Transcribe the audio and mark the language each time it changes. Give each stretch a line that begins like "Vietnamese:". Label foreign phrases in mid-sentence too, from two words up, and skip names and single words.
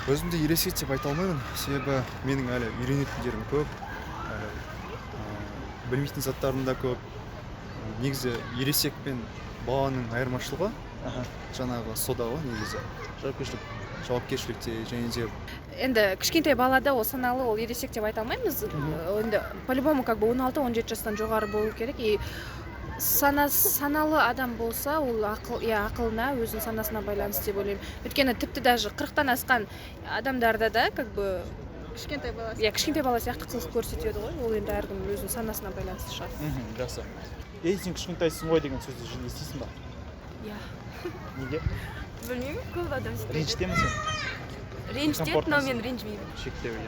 Kazakh: Өзімді ересек деп айта алмаймын, себебі менің әлі үйренетіндерім көп, білмейтін заттарым да көп. Негізі ересек пен баланың айырмашылығы жаңағы сода ғой негізі. Жауапкершілікте және де Енді кішкентай балада ол саналы, ол ересек деп айта алмаймыз. Енді
Russian: по-любому как бы
Kazakh: 16-17 жастан жоғары болу керек. И саналы адам болса, ол ақылына, өзінің санасына байланысты деп ойлаймын. Өйткені тіпті даже 40-тан асқан адамдарда да
Russian: как бы
Kazakh: кішкентай бала сияқты қылық көрсетеді ғой. Ол енді әркім өзінің санасына байланысты шығар. Жақсы. Сен кішкентайсың ғой деген сөзді жиі естисің ба? Иә. Неге? Білмеймін, көп адам сөйтеді. Ренжітемін сен? Ренжітеді, но мен ренжімеймін. Шектеу яғни.